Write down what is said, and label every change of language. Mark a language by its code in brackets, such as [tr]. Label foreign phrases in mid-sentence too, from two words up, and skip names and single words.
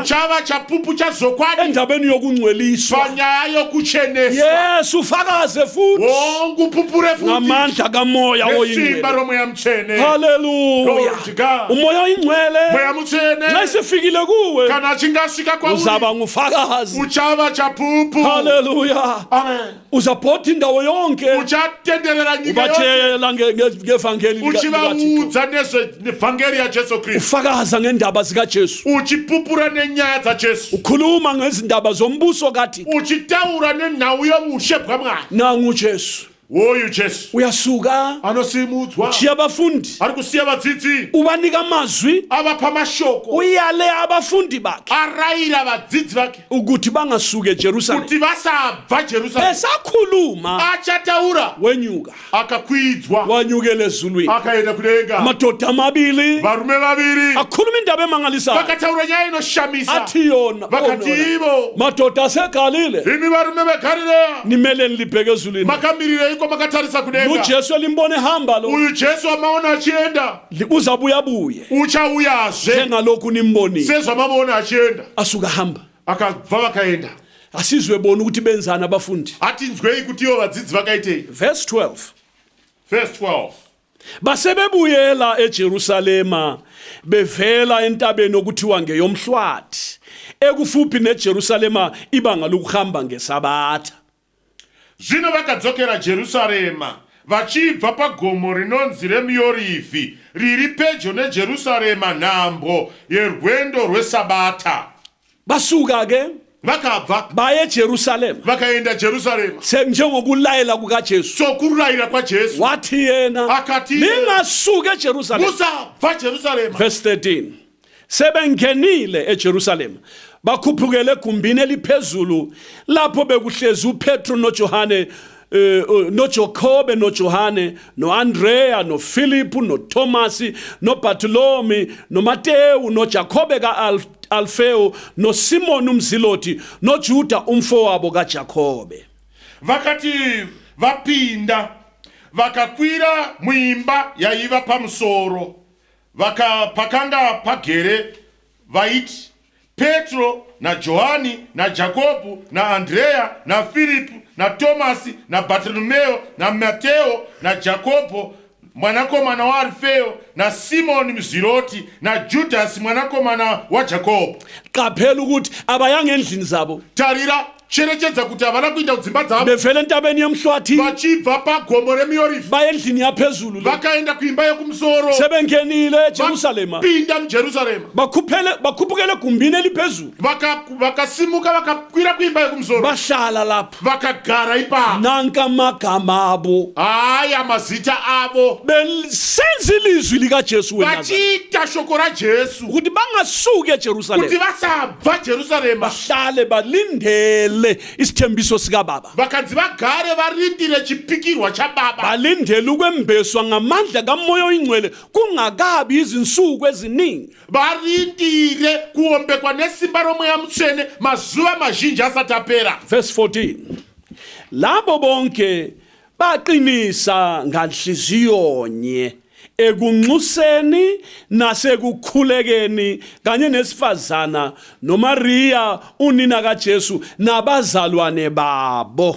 [sn] uchava chapupu chazokwadi [nd] endabeni yokungcweliswa. [sn] panyaya yokucheneswa. [nd] Yes, ufakaze futhi [sn] Wongupupure futi [nd] ngamandla kamoya [sn] nesimba [nd] oyingcwele. [sn] romweya mutsvene, Hallelujah, [en] Glory to God. [nd] umoya oyingcwele [sn] mweya mutsvene [nd] nxa isifikile kuwe [sn] kana achingasvika kwauri [nd] uzaba ngufakazi. [sn] uchava chapupu. Hallelujah, Amen. [nd] uzabhoda indawo yonke [sn] Uchatenderera nyika yose [nd] ubatshela ngevangeli likaThixo, [sn] uchivaudza nezvevhangeri yaJesu Kristu, [nd] ufakaza ngendaba zikaJesu, [sn] uchipupura nenyaya dzaJesu, [nd] ukhuluma ngezindaba zombuso kaThixo. [sn] uchitaura nenhau youshe bwaMwari. [nd] Nangu uJesu [sn] Woyu Jesu [nd] uyasuka [sn] anosimudzwa, [nd] chiya abafundi, [sn] ari kusiya vadzidzi, [nd] ubanika amazwi, [sn] avapa mashoko, [nd] uyale abafundi bakhe [sn] arayira vadzidzi vake [nd] ukuthi bangasuke eJerusalema. [sn] kuti vasabva Jerusarema. [nd] Esakhuluma [sn] Achataura [nd] wenyuka, [sn] akakwidzwa [nd] wanyukela ezulwini. [sn] akaenda kudenga. [nd] Amadoda amabili [sn] Varume vaviri [nd] akhuluma indaba emangalisayo, [sn] vakataura nyaya inoshamisa, [nd] athi yona [sn] vakati ivo, [nd] madoda asegalile, [sn] imi varume veGarireya [nd] nimele nilibheke ezulwini. [sn] makamirirei kwamakatarisa kudenga. [nd] uJesu elimbone hamba lo [sn] Uyu Jesu amaona achienda, [nd] uzabuyabuye [sn] uchauyazve [nd] njengalokhu nimbonile. [sn] sezvamamuona achienda. [nd] Asuka hamba, [sn] Akabva vakaenda. [nd] asizwe bona ukuthi benzani abafundi. [sn] Atinzwei kuti ivo vadzidzi vakaitei. [nd] Verse 12, [sn] Verse 12. [nd] basebebuyela eJerusalema bevela entabeni okuthiwa ngeyomhlwathi ekufuphi neJerusalema ibanga lokuhamba ngesabatha. [sn] Zvino vakadzokera Jerusarema vachibva pagomo rinonzi reMiorivhi riri pedyo neJerusarema nhambo yerwendo rwesabata. [nd] Basuka ke [sn] Vakabva [nd] baye eJerusalema [sn] vakaenda Jerusarema [nd] njengokulayela kukaJesu. [sn] sokurayira kwaJesu. [nd] Wathi yena [sn] Akati [nd] ningasuke eJerusalema. [sn] musabva Jerusarema. [nd] Verse 13, sebengenile eJerusalema bakhuphukele egumbini eliphezulu lapho bekuhlezi uPetro noJohane, noJakobe noJohane noAndrea noFilipu noThomasi noBartholomewu noMatewu noJakobe ka-Alfeo noSimoni umziloti noJuda umfowabo kaJakobe. [sn] Vakati vapinda vakakwira muimba yaiva pamusoro, pakanga pagere vaiti Petro naJohani naJakobu naAndrea naFilipu naTomasi naBartolomeo naMateo naJakobo mwanakomana waAlfeo naSimoni mziloti naJudasi mwanakomana waJakobo. [nd] Qaphela ukuthi abayanga endlini zabo, [sn] Tarira, cherechedza kuti havana kuinda kudzimba dzavo [nd] bevela entabeni yemhlwathi [sn] vachibva pagomo remiyorifi [nd] baya endlini yaphezulu le [sn] vakaenda kuimba yekumusoro [nd] sebengenile eJerusalema [sn] pinda mujerusarema [nd] bakhuphukele egumbini eliphezulu [sn] vakasimuka vakakwira kuimba yekumusoro [nd] bahlala lapho [sn] vakagara ipapo [nd] nanka amagama abo [sn] haya mazita avo [nd] besenza ilizwi likaJesu weNazaretha [sn] vachiita shoko rajesu [nd] ukuthi bangasuki [sn] kuti [nd] eJerusalema [sn] vasabva jerusarema [nd] bahlale balindele isithembiso sikababa [sn] vakanzi vagare varindire chipikirwa chababa [nd] balindele ukwembeswa ngamandla kamoya oyingcwele kungakabi izinsuku eziningi [sn] varindire kuombekwa nesimba romweya mutsvene mazuva mazhinji asati apera. [nd] verse 14 labo bonke baqinisa nganhliziyonye ekunxuseni nasekukhulekeni kanye nesifazana noMaria unina kaJesu nabazalwane babo.